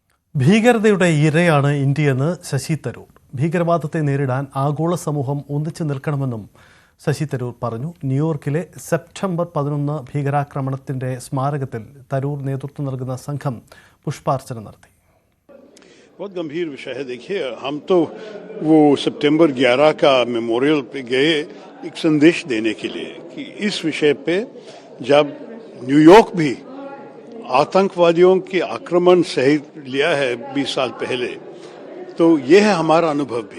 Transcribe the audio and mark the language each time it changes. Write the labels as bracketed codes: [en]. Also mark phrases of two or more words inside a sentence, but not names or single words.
[ml] ഭീകരതയുടെ ഇരയാണ് ഇന്ത്യയെന്ന് ശശി തരൂർ. ഭീകരവാദത്തെ നേരിടാൻ ആഗോള സമൂഹം ഒന്നിച്ചു നിൽക്കണമെന്നും ശശി തരൂർ പറഞ്ഞു. ന്യൂയോർക്കിലെ സെപ്റ്റംബർ 11 ഭീകരാക്രമണത്തിന്റെ സ്മാരകത്തിൽ തരൂർ നേതൃത്വം നൽകുന്ന സംഘം പുഷ്പാർച്ചന നടത്തി. [hi] बहुत गंभीर विषय है. देखिए, हम तो वो सितंबर 11 का मेमोरियल पे गए एक संदेश देने के लिए कि इस विषय पे जब न्यूयॉर्क भी आतंकवादियों के आक्रमण सहित लिया है 20 साल पहले, तो ये है हमारा अनुभव भी.